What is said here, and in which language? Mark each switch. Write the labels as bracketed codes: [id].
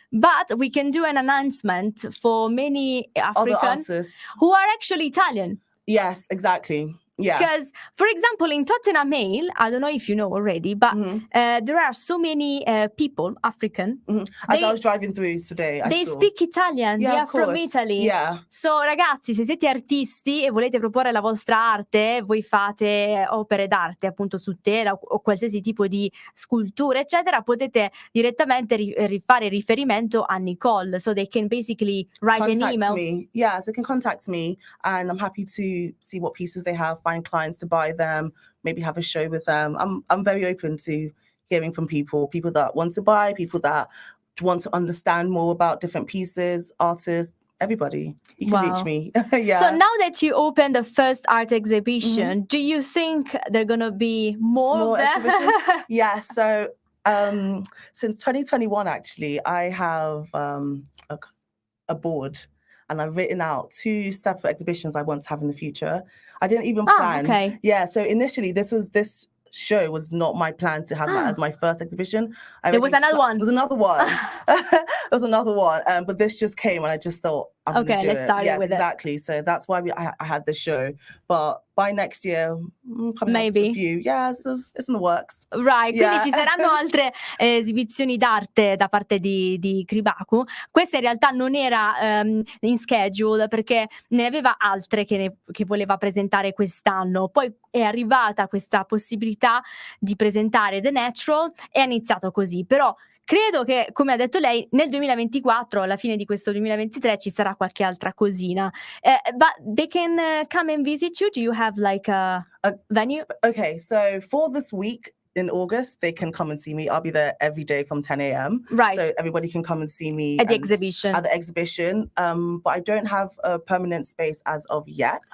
[en] But we can do an announcement for many African artists who are actually Italian. Yes, exactly. Yeah. Because, for example, in Tottenham Hale, I don't know if you know already, but there are so many people, African. As I was driving through today, I saw. Speak Italian. Yeah, they are from Italy. Yeah. [it] So, ragazzi, se siete artisti e volete proporre la vostra arte, voi fate opere d'arte, appunto, su tela o qualsiasi tipo di scultura, eccetera, potete direttamente fare riferimento a Nicole. [en] So they can basically write an email. Me. Yeah, so they can contact me, and I'm happy to see what pieces they have, find clients to buy them, maybe have a show with them. I'm very open to hearing from people that want to buy, people that want to understand more about different pieces, artists, everybody. You can reach me. Yeah. So now that you opened the first art exhibition, do you think there are gonna be more exhibitions? Yeah, so since 2021, actually, I have a board, and I've written out 2 separate exhibitions I want to have in the future. I didn't even plan. Okay. Yeah, so initially this show was not my plan to have that as my first exhibition. There was another one. There's another one. There's another one. But this just came, and I just thought, I'm gonna do let's start it. with exactly. So that's why I had this show. But by next year, maybe a few. Yeah, so it's in the works. [it] Right, quindi ci saranno altre esibizioni d'arte da parte di Kribaku. Questa in realtà non era in schedule, perché ne aveva altre che voleva presentare quest'anno. Poi è arrivata questa possibilità di presentare The Natural e ha iniziato così. Però credo che, come ha detto lei, nel 2024, alla fine di questo 2023, ci sarà qualche altra cosina. [en] But they can come and visit you? Do you have like a venue? Okay, so for this week in August, they can come and see me. I'll be there every day from 10 a.m. Right. So everybody can come and see me at the exhibition. But I don't have a permanent space as of yet.